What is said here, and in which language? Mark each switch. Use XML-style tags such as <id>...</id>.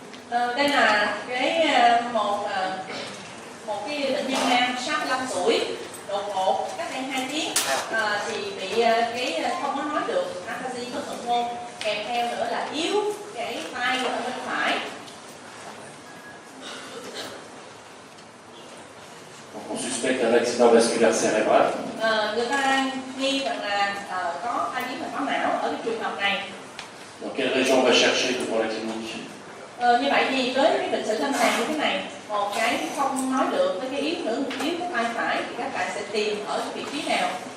<vi>Đây là một cái bệnh nhân nam 65 tuổi đột ngột cách đây 2 tiếng thì bị không có nói được aphasia của thuận môn, kèm theo nữa là yếu cái tay ở bên phải.</vi> <fr>Donc on suspecte un accident vasculaire cérébral.</fr> <vi>Người ta nghi rằng là có tai biến mạch máu não ở cái trường hợp này.</vi> <fr>Dans quelle région on va chercher devant la clinique?</fr> <vi>Như vậy thì với cái bệnh sử lâm sàng như thế này, một cái không nói được với cái yếu cái tay phải thì các bạn sẽ tìm ở cái vị trí nào?</vi>